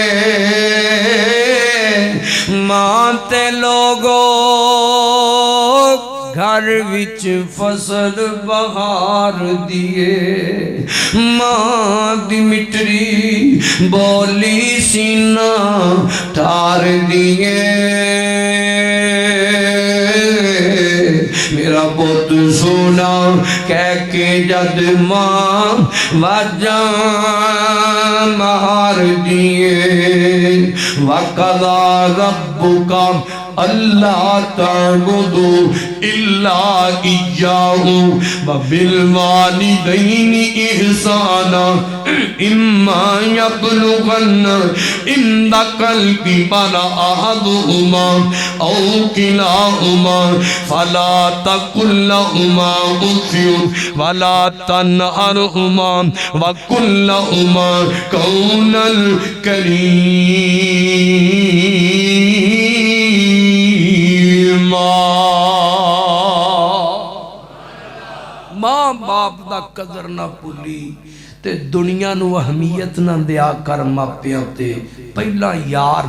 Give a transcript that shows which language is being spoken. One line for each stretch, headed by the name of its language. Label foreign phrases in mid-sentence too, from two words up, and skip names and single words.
Punjabi: ماں تے لوکو گھر وچ فصل بہار دیے ماں دی مٹھڑی بولی سینہ ٹھار دیے میرا پت سونا کہہ کے جد ماں واجا مار
Arabic: دیے وقضى ربك ألا تعبدوا إلا إياه وبالوالدين إحسانا إما يبلغن عندك الكبر أحدهما أو كلاهما فلا تقل لهما أف ولا تنهرهما وقل لهما قولا كريما.
Punjabi: ماں باپ دا قدر نہ بھلیں تے دنیا نوں اہمیت نہ دیا کر ماپیاں تے پہلا یار